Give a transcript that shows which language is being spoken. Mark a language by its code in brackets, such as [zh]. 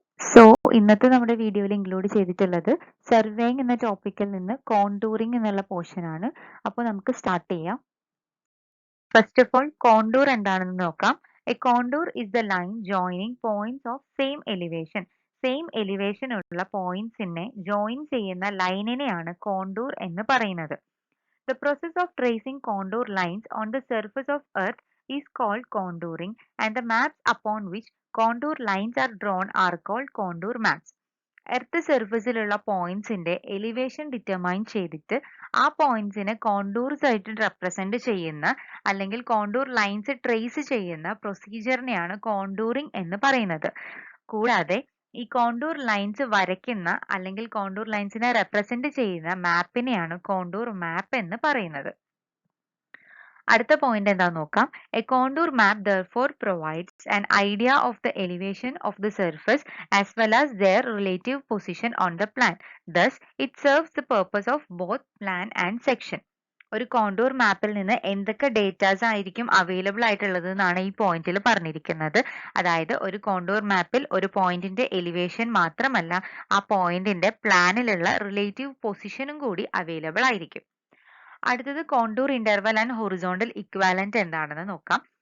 [ml] So ഇന്നത്തെ നമ്മുടെ വീഡിയോയിൽ ഇൻക്ലൂഡ് ചെയ്തിട്ടുള്ളത് സർവേയിങ് എന്ന ടോപ്പിക്കിൽ നിന്ന് കോണ്ടൂറിംഗ് എന്നുള്ള പോർഷൻ ആണ്. അപ്പോൾ നമുക്ക് സ്റ്റാർട്ട് ചെയ്യാം. ഫസ്റ്റ് ഓഫ് ഓൾ കോണ്ടൂർ എന്താണെന്ന് നോക്കാം. [en] A contour is the line joining points of same elevation. [ml] Same elevation ഉള്ള പോയിന്റ്സിനെ ജോയിൻ ചെയ്യുന്ന ലൈനിനെയാണ് കോണ്ടൂർ എന്ന് പറയുന്നത്. [en] The process of tracing contour lines on the surface of Earth is called contouring, and the maps upon which contour lines are drawn are called contour maps. [ml] Earth സർഫസിലുള്ള പോയിന്റ്സിന്റെ elevation determine ചെയ്തിട്ട് ആ പോയിന്റ്സിനെ contours ആയിട്ട് represent ചെയ്യുന്ന അല്ലെങ്കിൽ contour lines trace ചെയ്യുന്ന പ്രൊസീജിയറിനെയാണ് contouring എന്ന് പറയുന്നത്. കൂടാതെ ഈ കോണ്ടൂർ ലൈൻസ് വരയ്ക്കുന്ന അല്ലെങ്കിൽ കോണ്ടൂർ ലൈൻസിനെ റെപ്രസെന്റ് ചെയ്യുന്ന മാപ്പിനെയാണ് കോണ്ടൂർ മാപ്പ് എന്ന് പറയുന്നത്. അടുത്ത പോയിന്റ് എന്താ നോക്കാം. [en] A contour map therefore provides an idea of the elevation of the surface as well as their relative position on the plan. Thus, it serves the purpose of both plan and section. [ml] ഒരു contour മാപ്പിൽ നിന്ന് എന്തൊക്കെ datas ആയിരിക്കും available ആയിട്ടുള്ളത് എന്നാണ് ഈ പോയിന്റിൽ പറഞ്ഞിരിക്കുന്നത്. അതായത് ഒരു കോണ്ടൂർ മാപ്പിൽ ഒരു പോയിന്റിന്റെ എലിവേഷൻ മാത്രമല്ല, ആ പോയിന്റിന്റെ പ്ലാനിലുള്ള റിലേറ്റീവ് പൊസിഷനും കൂടി അവൈലബിൾ ആയിരിക്കും. അടുത്തത് contour interval and horizontal equivalent എന്താണെന്ന് നോക്കാം.